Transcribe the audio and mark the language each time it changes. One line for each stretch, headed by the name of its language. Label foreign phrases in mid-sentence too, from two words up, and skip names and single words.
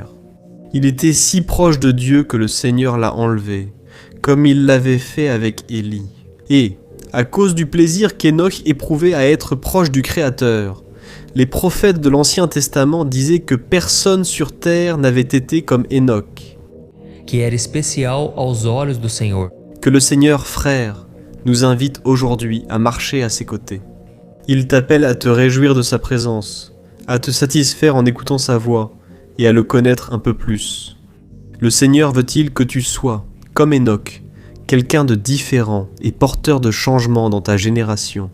French: Il était si proche de Dieu que le Seigneur l'a enlevé, comme il l'avait fait avec Élie. Et, à cause du plaisir qu'Enoch éprouvait à être proche du Créateur, les prophètes de l'Ancien Testament disaient que personne sur terre n'avait été comme Enoch.
Portuguese: que era especial aos olhos do Senhor.
French: Que le Seigneur, frère, nous invite aujourd'hui à marcher à ses côtés. Il t'appelle à te réjouir de sa présence, à te satisfaire en écoutant sa voix et à le connaître un peu plus. Le Seigneur veut-il que tu sois, comme Enoch, quelqu'un de différent et porteur de changement dans ta génération.